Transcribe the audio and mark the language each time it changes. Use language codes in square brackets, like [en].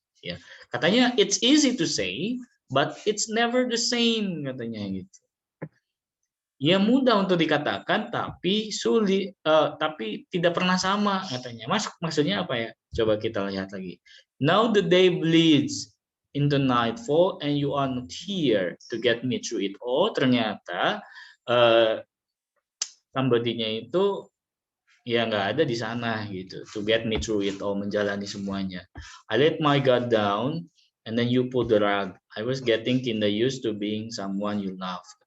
[id] Ya, katanya [en] it's easy to say, but it's never the same, [id] katanya gitu. Ya mudah untuk dikatakan, tapi sulit, tapi tidak pernah sama, katanya. Maksudnya apa ya? Coba kita lihat lagi. [en] Now the day bleeds into nightfall and you are not here to get me through it all. [id] Ternyata somebody-nya itu ya nggak ada di sana gitu. [en] To get me through it all, [id] menjalani semuanya. [en] I let my guard down and then you pull the rug. I was getting kinda used to being someone you love.